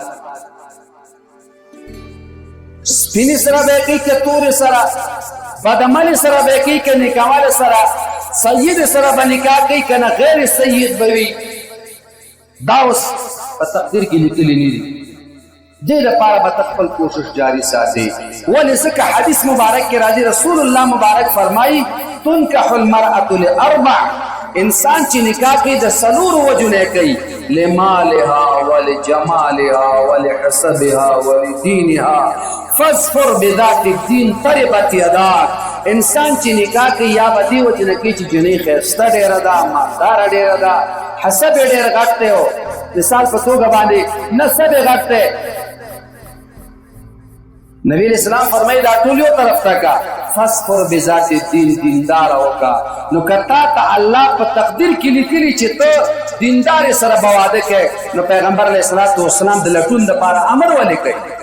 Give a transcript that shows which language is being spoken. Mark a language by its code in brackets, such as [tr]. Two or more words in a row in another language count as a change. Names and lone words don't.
[ps] سپینی سره به کوي که تور سره بدعمل سره به کوي که نیکعمل سره سید سره به نکاح کوي که نه غیر سید به وي دا اوس په تقدیر کې لیکلي نه دي دې لپاره به خپل کوشش جاری ساتي ولې ځکه حدیث مبارک کې راځي رسول الله مبارک فرمایي [ar] تنكح المرأة لأربع [ps] انسان چې نکاح کوي د څلور وجونه کوي [ar] لمالها ولجمالها ولحسبها ولدينها فاظفر بذات الدين تربت يداك [ps] انسان چې نکاح کوي یا به دې وجونه کوي چې جنۍ ښایسته ډېره ده مالداره ډېره ده حسب یې ډېر غټ دی مثال په توګه باندې نسب یې غټ دی نبی اسلام فرمایي دا ټول یو طرف ته کا [ar] فاصفر بذات الدین [ps] دیندار وکا نو کتا ته الله په تقدیر کې لیکلي چې ته دیندار سره بواده کې نو پیغمبر [ar] علیه الصلاۃ والسلام [ps] د لټون لپاره امر ولیکي